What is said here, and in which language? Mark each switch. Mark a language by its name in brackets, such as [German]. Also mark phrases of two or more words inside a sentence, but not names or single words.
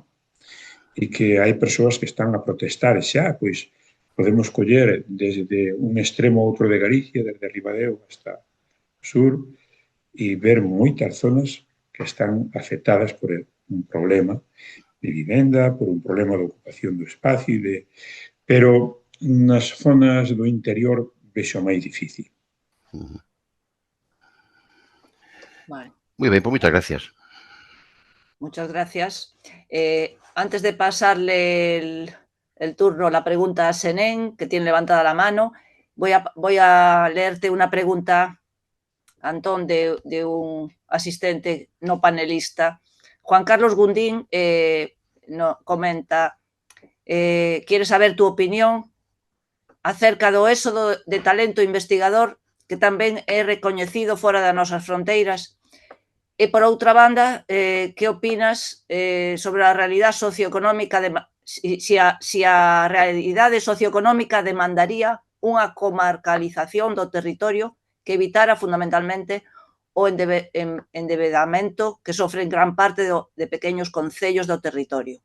[Galician] e que hai persoas que están a protestar xa, pois podemos coller desde un extremo a outro de Galicia, desde Ribadeo hasta o sur, e ver moitas zonas que están afectadas por un problema de vivenda, por un problema de ocupación do espacio, pero nas zonas do interior vexo máis difícil. Vale. Moi ben, pois moitas gracias. [Spanish] Muchas gracias. Antes de pasarle el turno, la pregunta a Senén, que tiene levantada la mano, voy a leerte una pregunta, Antón, de un asistente no panelista. [Galician] Juan Carlos Gundín [Spanish] comenta, quiere saber tu opinión acerca [Galician] do éxodo de talento investigador que tamén é recoñecido fora das nosas fronteiras. E, por outra banda, que opinas sobre a realidade socioeconómica, si a realidade socioeconómica demandaría unha comarcalización do territorio que evitara fundamentalmente o endebedamento que sofren gran parte de pequenos concellos do territorio.